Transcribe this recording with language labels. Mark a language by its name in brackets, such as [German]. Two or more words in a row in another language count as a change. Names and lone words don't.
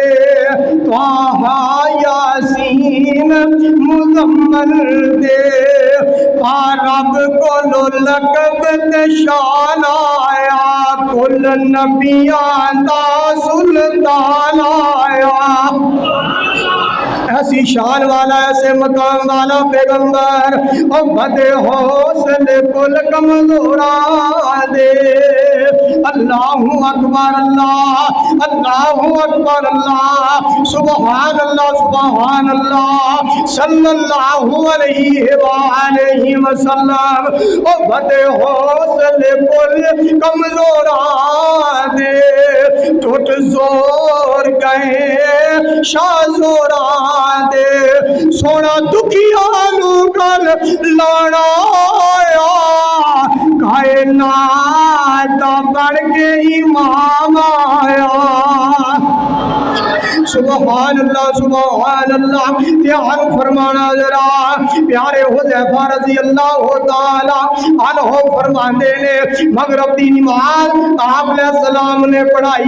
[Punjabi] طٰہٰ یٰسین مزمل دے رب کولوں لقب تے شان آیا، کل نبیاں دا سلطان آیا. ایسی شان والا ایسے مقام والا پیغمبر اور بڈے حوصلے کل کمزوراں دے. [Arabic] الله أكبر الله، الله أكبر الله، سبحان الله سبحان الله صلى الله عليه وسلم. [Punjabi] اور بڈے حوصلے کل کمزوراں دے، ٹٹ زور گئے شاہ زوراں دے. سونا دکھیا نوں کر لانا آیا, کائنات بن کے امام آیا. [Arabic] سبحان الله. [Punjabi] دھیان فرمانا ذرا، پیارے حذیفہ [Arabic] رضي الله تعالى عنه [Punjabi] فرماتے نے، مغرب دی نماز آپ سلام نے پڑھائی.